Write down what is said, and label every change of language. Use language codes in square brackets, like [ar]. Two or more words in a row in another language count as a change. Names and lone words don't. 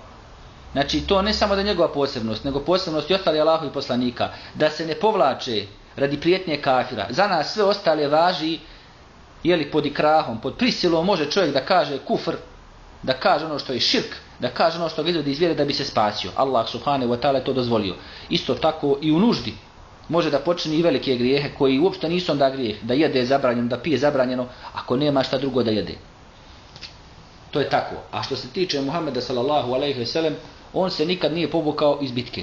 [bs] Znači to ne samo da je njegova posebnost, nego posebnost i ostali Allahovi poslanika, da se ne povlače radi prijetnje kafira. Za nas sve ostale važi, pod ikrahom, pod prisilom može čovjek da kaže kufr, da kaže ono što je širk, da kaže ono što ga izvodi iz vjere da bi se spasio. Allah [ar] سبحانه وتعالى [bs] je to dozvolio. Isto tako i u nuždi može da počini i velike grijehe koji uopšte nisu onda grijeh, da jede je zabranjeno, da pije zabranjeno, ako nema šta drugo da jede. To je tako. A što se tiče Muhameda [ar] صلى الله عليه وسلم, [bs] on se nikad nije povukao iz bitke.